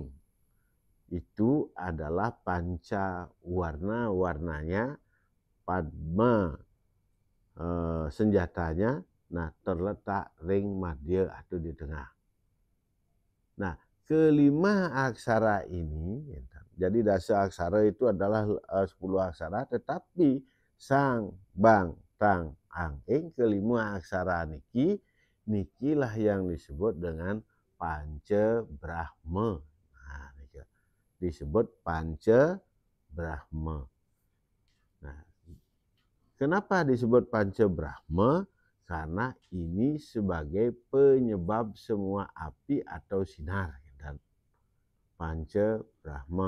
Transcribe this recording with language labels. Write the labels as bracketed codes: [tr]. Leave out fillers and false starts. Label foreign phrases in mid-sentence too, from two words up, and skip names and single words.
[id] Itu adalah panca warna, warnanya padma, senjatanya terletak [ban] ring madya [id] atau di tengah. Nah, kelima aksara ini, jadi dasa aksara itu adalah 10 aksara, tetapi sang, bang, tang, ang, ing kelima aksara [ban] niki nikilah [id] yang disebut dengan Panca Brahma. Nah, disebut Panca Brahma. Nah, kenapa disebut Panca Brahma? Karena ini sebagai penyebab semua api atau sinar, dan Panca Brahma.